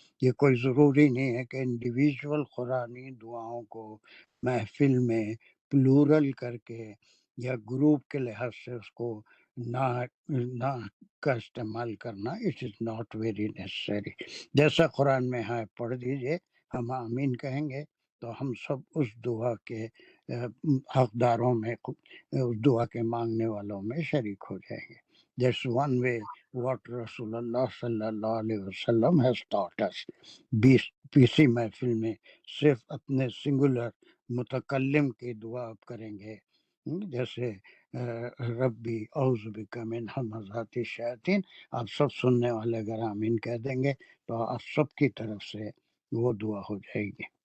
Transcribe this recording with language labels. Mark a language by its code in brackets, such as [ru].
[ur] یہ کوئی ضروری نہیں ہے کہ انڈیویژول قرآنی دعاؤں کو محفل میں پلورل کر کے یا گروپ کے لحاظ سے اس کو نہ کا استعمال کرنا. [en] It is not very necessary. [ur] جیسا قرآن میں ہے پڑھ دیجئے، ہم آمین کہیں گے تو ہم سب اس دعا کے حقداروں میں، اس دعا کے مانگنے والوں میں شریک ہو جائیں گے. [en] That's one way what رسول اللہ صلی اللہ علیہ وسلم has taught us. [ur] بیسی محفل میں صرف اپنے سنگولر متکلم کی دعا آپ کریں گے، جیسے [ar] ربی اعوذ بک من همزات الشیاطین، [ur] آپ سب سننے والے اگر آمین کہہ دیں گے تو آپ سب کی طرف سے وہ دعا ہو جائے گی.